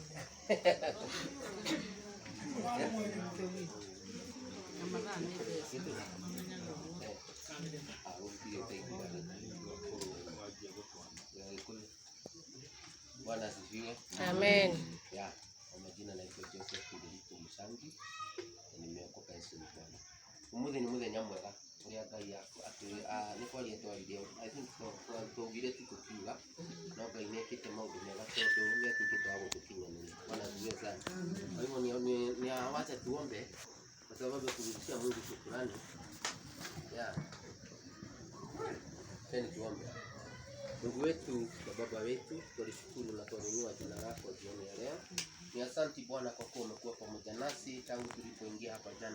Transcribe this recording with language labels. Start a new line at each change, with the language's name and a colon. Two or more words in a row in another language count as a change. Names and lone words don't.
Swahili: Bwana asifiwe. Amen. Ya, kwa majina naitwa Joseph Filipo Msangi. Nimeokoka Yesu ni Bwana.
Kikuyu: Umuthi ni muthenya mwega uria Ngai yako ni kwaria twarire
English: I think
Kikuyu: twaugire tu tukiuga no Ngai niekite maundu mega tondu nietukite wa gutukinyanĩria.
Swahili: Bwana asifiwe sana. Kwa hivyo ni awacha tuombe kwa sababu kurudishia Mungu shukrani. Ya. Tena tuombe. Mungu wetu na Baba wetu, tulishukuru na tuinua jina lako jioni ya leo. Ni asante Bwana kwa kuwa umekuwa pamoja nasi tangu tulipoingia hapa jana.